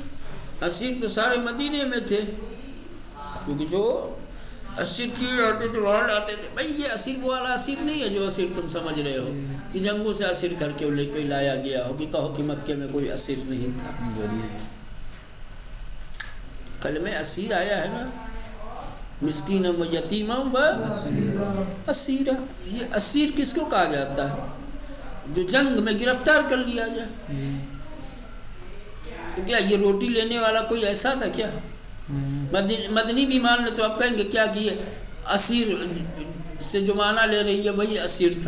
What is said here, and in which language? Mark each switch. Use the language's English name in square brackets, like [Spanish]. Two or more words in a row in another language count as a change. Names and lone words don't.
[Urdu] اسیر تو سارے مدینے میں تھے، کیونکہ جو اسیر کیے جاتے تھے وہاں لاتے تھے. بھائی یہ اسیر وہ والا اسیر نہیں ہے جو اسیر تم سمجھ رہے ہو کہ جنگوں سے اسیر کر کے لے کے لایا گیا ہو، کہ کہو کہ مکے میں کوئی اسیر نہیں تھا. کلمہ اسیر آیا ہے نا، [Arabic] مسکینم و یتیمم و اسیرہ. [Urdu] یہ اسیر کس کو کہا جاتا ہے؟ جو جنگ میں گرفتار کر لیا جائے. کیا یہ روٹی لینے والا کوئی ایسا تھا کیا؟ مدنی بھی مان لے تو آپ کہیں گے کیا کہ یہ اسیر سے جو معنی لے رہی ہے وہی اسیر تھا.